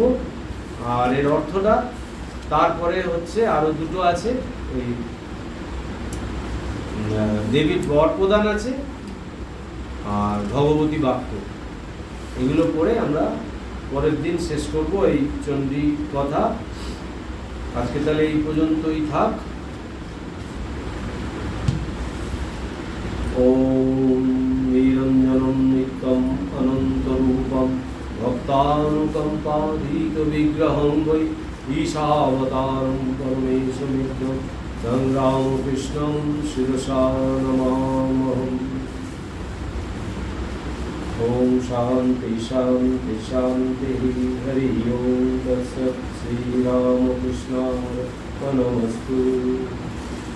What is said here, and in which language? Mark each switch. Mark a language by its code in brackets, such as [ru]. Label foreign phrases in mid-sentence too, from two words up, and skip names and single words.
[bn] আর এর অর্থটা তারপরে হচ্ছে আরো দুটো আছে, ওই দেবীর বর প্রদান আছে আর ভগবতী বাক্য, এগুলো পড়ে আমরা পরের দিন শেষ করব এই চণ্ডী কথা। আজকে তাহলে এই পর্যন্তই থাক। [sa] ওম নিরঞ্জনম নিত্যম অনন্তরূপম ভক্তানুকম্পাধীত বিগ্রহং বৈ ঈশাবতারং পরমেশমিত্যং तं রামকৃষ্ণং শিরসা নমামহম। ओम शांति शांति शांति। हरि ओम तत्सत्। श्री रामकृष्णार्पणमस्तु।